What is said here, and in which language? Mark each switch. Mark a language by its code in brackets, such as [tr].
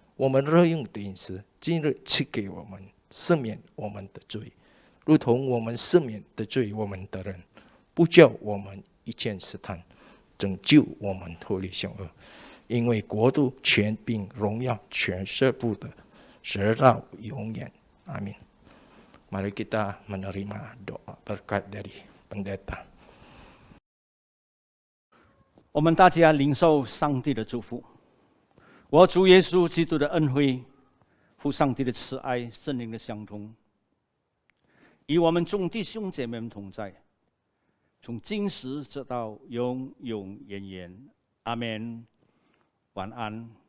[zh] 我们日用的饮食，今日赐给我们，赦免我们的罪，如同我们赦免得罪我们的人，不叫我们一见试探，拯救我们脱离凶恶。因为国度、权柄、荣耀全是父的，直到永远。阿min. [id] Mari kita menerima doa berkat dari pendeta. [zh] 我们大家领受上帝的祝福。我主耶稣基督的恩惠、父上帝的慈爱、圣灵的相通，与我们众弟兄姐妹们同在，从今时直到永永远远。阿们。晚安。